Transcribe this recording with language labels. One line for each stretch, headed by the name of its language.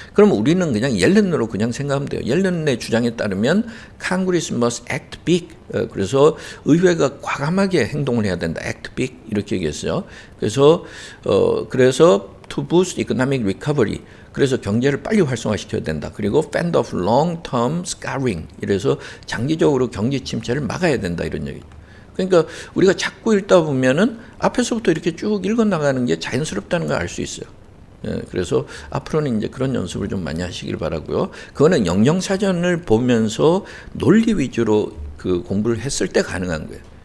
Korean: 그럼 우리는 그냥 옐런으로 그냥 생각하면 돼요. 옐런의 주장에 따르면
English: Congress must act big.
Korean: 그래서 의회가 과감하게 행동을 해야 된다.
English: act big
Korean: 이렇게 얘기했어요.
English: 그래서 to boost economic recovery.
Korean: 그래서 경제를 빨리 활성화시켜야 된다.
English: 그리고 fend off long-term scarring.
Korean: 이래서 장기적으로 경제 침체를 막아야 된다. 이런 얘기죠. 그러니까 우리가 자꾸 읽다 보면은 앞에서부터 이렇게 쭉 읽어 나가는 게 자연스럽다는 걸 알 수 있어요. 그래서 앞으로는 이제 그런 연습을 좀 많이 하시길 바라고요. 그거는 영영사전을 보면서 논리 위주로 공부를 했을 때 가능한 거예요.